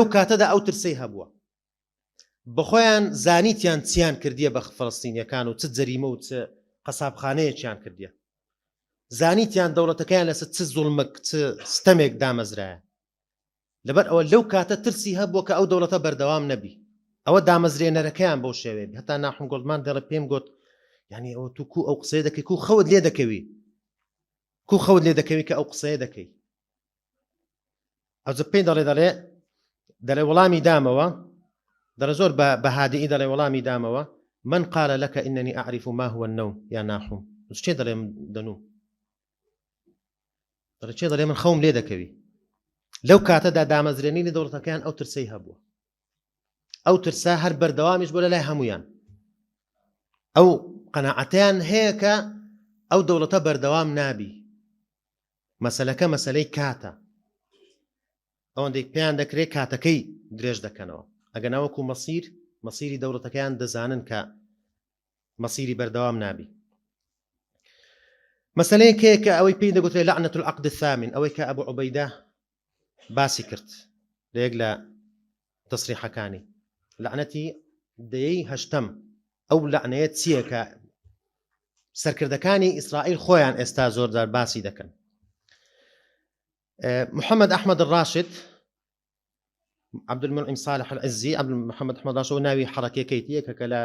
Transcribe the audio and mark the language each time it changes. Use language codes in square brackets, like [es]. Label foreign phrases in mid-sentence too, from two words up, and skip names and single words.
[ckb] کاتەدا ئەو ترسەی هەبووە بەخۆیان زانیتیان چیان کردیە بە فەڵەستینیەکان و چ جەریمە و چ قەسابخانەیەکیان کردیە زانیتیان دەوڵەتەکەیان لەسەر چ زوڵمێک چ ستەمێک دامەزرایە لەبەر ئەوە لەو کاتە ترسی هەبووە کە ئەو دەوڵەتە بەردەوام نەبی ئەوە دامەزرێنەرەکەیان بەو شێوێ هەتا ناحوم گۆڵدمان دەڵێ پێم گوت یعنی ئەوە تو کو ئەو قسەیە دەکەی کو خەوت لێ دەکەوی کە ئەو قسەیە دەکەی ئەوجە پێی دەڵێ وەڵامی دامەوە دەڵێ زۆر بە هادیئی دەڵێ وەڵامی دامەوە [ar] من قال لك إنني أعرف ما هو النوم يا ناحوم [ckb] چێ دەڵێ دەنوم دەڵێ چێ دەڵێ من خەوم لێ دەکەوی لەو کاتەدا دامەزرێنی لە دەوڵەتەکەیان ئەو ترسەی هەبووە ئەو ترسا هەر بەردەوامیش بۆ لە لای هەمویان ئەو قەناعەتیان هەیە کە ئەو دەوڵەتە بەردەوام نابی مەسەلەکە مەسەلەی کاتە ئەوەندێک پێیان دەکرێت کاتەکەی درێژ دەکەنەوە ئەگە ناوەکو مەسیری دەوڵەتەکەیان دەزانن کە مەسیری بەردەوام نابی مەسەلەیەک هەیە کە ئەوەی پێی دەگوترێت [ar] لعنة العقد الثامن [ckb] ئەوەی کە ئەبوو عوبەیدە باسی کرد لە یەک لە تەسریحەکانی لعنەتی دەیەی هەشتەم ئەو لعنەیە چییە کە سەرکردەکانی ئیسرائیل خۆیان ئێستا زۆرجار باسی دەکەن. محەممەد ئەحمەد ڕاشد عەبدولمونعیم صالح العزی محەممەد ئەحمەد ڕاشد ناوی حەرەکەیەکەیە کە لە